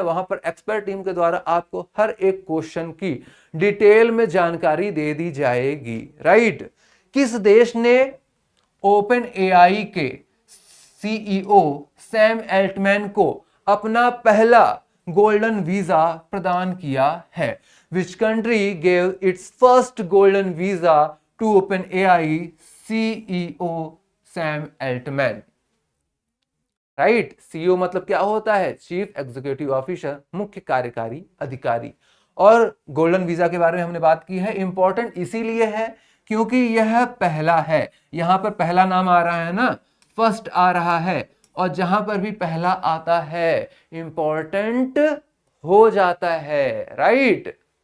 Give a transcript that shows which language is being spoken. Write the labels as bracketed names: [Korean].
[Hindi] वहां पर expert team के द्वारा आपको हर एक क्वेश्चन की डिटेल में जानकारी दे दी जाएगी, राइट। किस देश ने ओपन एआई के सीईओ सैम एल्टमैन को अपना पहला गोल्डन वीजा प्रदान किया है? [English] Which country gave its first golden visa to OpenAI CEO Sam Altman? [Hindi] Right. CEO मतलब क्या होता है? चीफ एग्जीक्यूटिव ऑफिसर, मुख्य कार्यकारी अधिकारी। और गोल्डन वीजा के बारे में हमने बात की है। इंपॉर्टेंट इसीलिए है क्योंकि यह पहला है। यहां पर पहला नाम आ रहा है ना, फर्स्ट आ रहा है, और जहां पर भी पहला आता है इंपॉर्टेंट हो जाता है, राइट।